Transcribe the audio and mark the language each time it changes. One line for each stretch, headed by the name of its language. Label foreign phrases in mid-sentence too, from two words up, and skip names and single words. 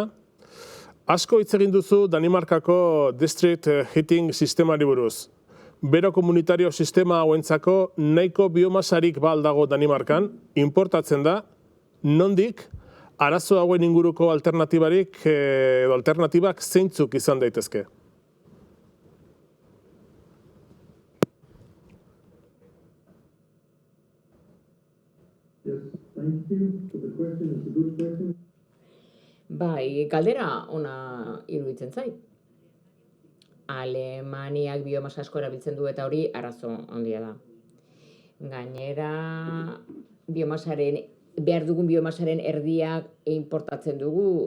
Basque: Asko hitz egin duzu Danimarkako
English: district heating
Basque: sistemari buruz. Bero komunitario sistema hauentzako nahiko biomasarik dago Danimarkan, importatzen da, nondik arazo hauen inguruko alternatibarik edo alternatibak zeintzuk izan daitezke?
English: Yes, thank you for the question. It's a good question.
Basque: Bai, galdera ona iruditzen zait. Alemaniak biomasa asko erabiltzen du eta hori arazo handia da. Gainera, behar dugun biomasaren erdiak importatzen dugu.